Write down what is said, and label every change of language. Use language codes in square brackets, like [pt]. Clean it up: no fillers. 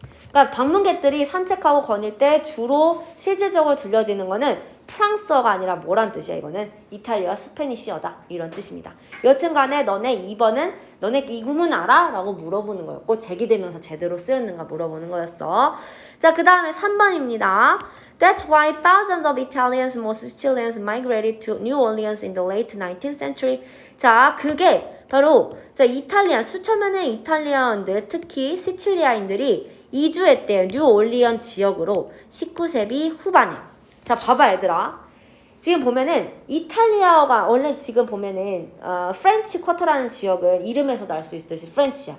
[ko] 그러니까 방문객들이 산책하고 거닐 때 주로 실질적으로 들려지는 거는 프랑스어가 아니라 뭐란 뜻이야 이거는? 이탈리아 스페니쉬어다 이런 뜻입니다. 여튼간에 너네 2번은 너네 이 구문 알아? 라고 물어보는 거였고 제기대명사 제대로 쓰였는가 물어보는 거였어. 자, 그 다음에 3번입니다. [en] That's why thousands of Italians, most Sicilians migrated to New Orleans in the late 19th century. [ko] 자, 그게 바로 자 이탈리아 수천 명의 이탈리아인들 특히 시칠리아인들이 이주했대요. 뉴올리언 지역으로 19세기 후반에. 자, 봐봐 얘들아. 지금 보면은 이탈리아어가 원래 지금 보면은 프렌치 쿼터라는 지역은 이름에서도 알 수 있듯이 프렌치야.